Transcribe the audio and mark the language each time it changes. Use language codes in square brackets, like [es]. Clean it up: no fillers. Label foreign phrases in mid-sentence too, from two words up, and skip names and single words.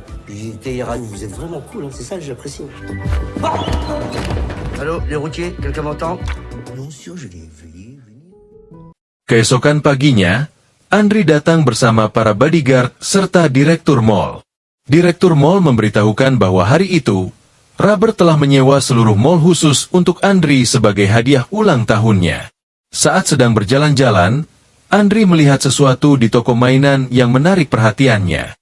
[fr] J'étais Iran, vous êtes vraiment cool, hein, c'est ça que j'apprécie. Allô, les routiers, quelqu'un m'entend? Non, sûr, je vais venir. [id] Keesokan paginya, Andri datang bersama para bodyguard serta direktur mall. Direktur mall memberitahukan bahwa hari itu, Robert telah menyewa seluruh mall khusus untuk Andri sebagai hadiah ulang tahunnya. Saat sedang berjalan-jalan, Andri melihat sesuatu di toko mainan yang menarik perhatiannya.